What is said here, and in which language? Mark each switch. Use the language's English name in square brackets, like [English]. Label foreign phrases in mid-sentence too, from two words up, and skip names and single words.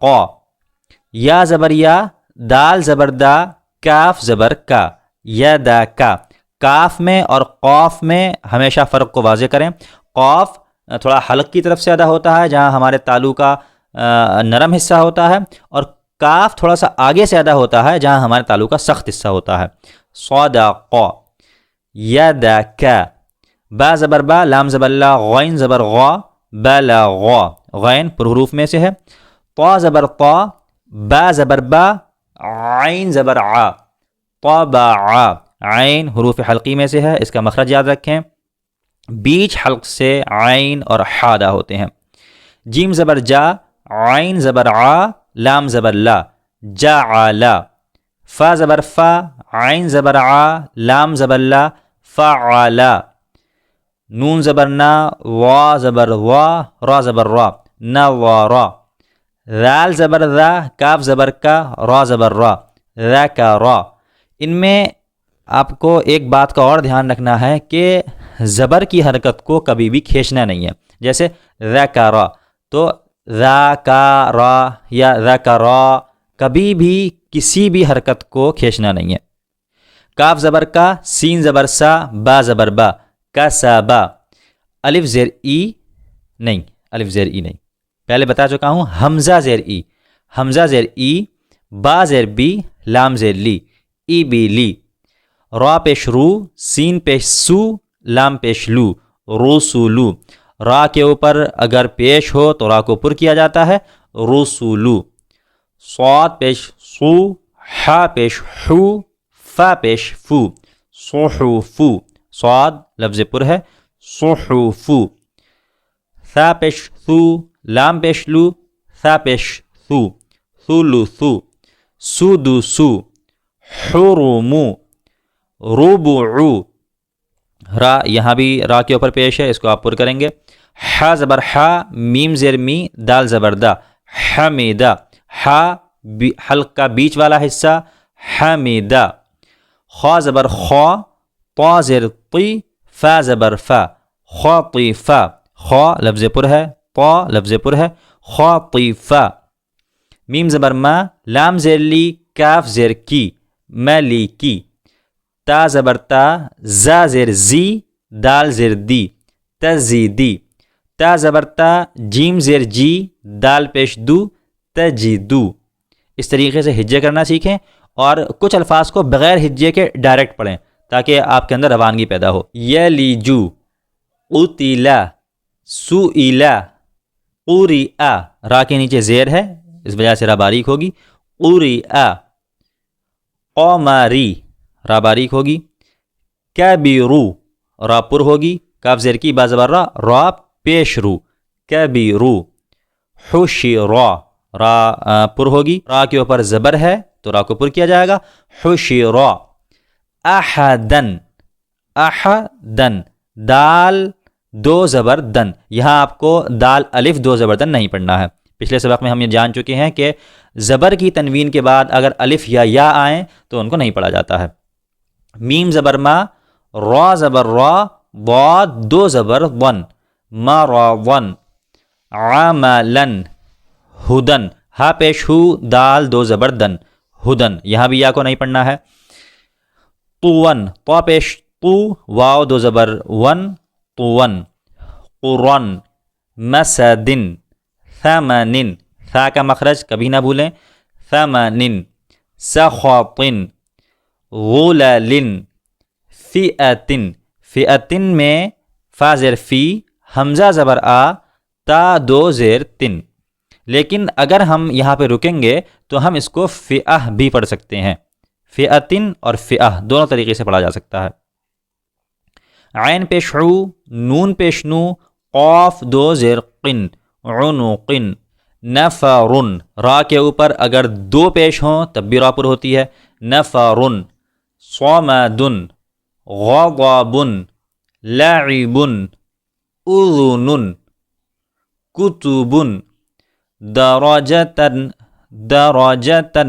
[Urdu] یا زبر یا، دال زبر دا، کاف زبر کا، یدک۔ کاف میں اور قاف میں ہمیشہ فرق کو واضح کریں۔ قاف تھوڑا حلق کی طرف سے ادا ہوتا ہے جہاں ہمارے تالو کا نرم حصہ ہوتا ہے، اور کاف تھوڑا سا آگے سے ادا ہوتا ہے جہاں ہمارے تالو کا سخت حصہ ہوتا ہے۔ [Arabic] صدق۔ یدک۔ [Urdu] با زبر با، لام زبر لا، غین زبر غا، بلغ۔ غین پر حروف میں سے ہے۔ طا زبر طا، با زبر با، عین زبر ع، طبع۔ عین حروف حلقی میں سے ہے، اس کا مخرج یاد رکھیں۔ بیچ حلق سے عین اور ح ادا ہوتے ہیں۔ جیم زبر جا، عین زبر ع، لام زبر لا، جعل۔ فا زبر فا، عین زبر ع، لام زبر لا، فعل۔ نون زبر نا، وا زبر وا، را زبر را، نظر۔ ذال زبر ذا، کاف زبر کا، را زبر را، ذکر۔ ان میں آپ کو ایک بات کا اور دھیان رکھنا ہے کہ زبر کی حرکت کو کبھی بھی کھینچنا نہیں ہے۔ جیسے ذکر، تو ذکر یا ذکر، کبھی بھی کسی بھی حرکت کو کھینچنا نہیں ہے۔ کاف زبر کا، سین زبر سا، با زبر با، کسبا۔ الف زیر ای نہیں، الف زیر ای نہیں، پہلے بتا چکا ہوں۔ حمزہ زیر ای، حمزہ زیر ای، با زیر بی، لام زیر لی، ای بی لی۔ را پیش رو، سین پیش سو، لام پیش لو، رسولو۔ را کے اوپر اگر پیش ہو تو را کو پر کیا جاتا ہے، رسولو۔ صاد پیش سو، ح پیش حو، فا پیش فو، صحفو۔ صاد لفظ پر ہے، صحفو۔ ثا پیش ثو، لام پیش لو، ثا پیش ثو، ثلثو۔ [Arabic] سدسو، حرمو، ربعو۔ [Urdu] را یہاں بھی را کے اوپر پیش ہے، اس کو آپ پر کریں گے۔ ح زبر ح، میم زیر می، دال زبر دا، حمیدہ۔ ح حلق کا بیچ والا حصہ، حمیدہ۔ خا زبر خا، طا زیر طی، فا زبر فا، خاطفہ۔ خا لفظ پر ہے، طا لفظ پر ہے، خاطفہ۔ میم زبر ما، لام زیر لی، کاف زیر کی، ملیکی۔ تا زبر تا، زا زیر زی، دال زیر دی، تزیدی۔ تا زبر تا، جیم زیر جی، دال پیش دو، تجدو۔ اس طریقے سے ہجے کرنا سیکھیں اور کچھ الفاظ کو بغیر ہجے کے ڈائریکٹ پڑھیں تاکہ آپ کے اندر روانگی پیدا ہو۔ [Arabic] یلیجو، قتلا، سئلا، قرئ۔ [Urdu] را کے نیچے زیر ہے، اس وجہ سے را باریک ہوگی، قرئ۔ قمری، را باریک ہوگی۔ کبیرو، را پر ہوگی، کاف زیر کی، با زبر را، را پیش رو، کبیرو۔ حشرا، را پر ہوگی، را کے اوپر زبر ہے تو را کو پر کیا جائے گا، حشرا۔ احدن، احدن، دال دو زبر دن، یہاں آپ کو دال الف دو زبر دن نہیں پڑھنا ہے۔ پچھلے سبق میں ہم یہ جان چکے ہیں کہ زبر کی تنوین کے بعد اگر الف یا آئیں تو ان کو نہیں پڑھا جاتا ہے۔ میم زبر ما، را زبر را، ضاد دو زبر ون، مراون، عملن، ہدن، ہا پیش ہو، دال دو زبر دن، ہدن، یہاں بھی یا کو نہیں پڑھنا ہے۔ طون، طا پیش طو، واو دو زبر ون، طون، قرن، مسدن، ثمن، ثا کا مخرج کبھی نہ بھولیں، ثمن، سخطن، غلل، فئتن، فئتن میں فا زیر فی، حمزہ زبر آ، تا دو زیر تن، لیکن اگر ہم یہاں پہ رکیں گے تو ہم اس کو فئہ بھی پڑھ سکتے ہیں۔ فئتن اور فئہ دونوں طریقے سے پڑھا جا سکتا ہے۔ عین پیش عو، نون پیش نو، قاف دو زیر قن، عنقن، نفرن، را کے اوپر اگر دو پیش ہوں تب بھی را پر ہوتی ہے، نفرن، صمدن، غضبن، لعبن، اذن، کتبن، درجتن، درجتن،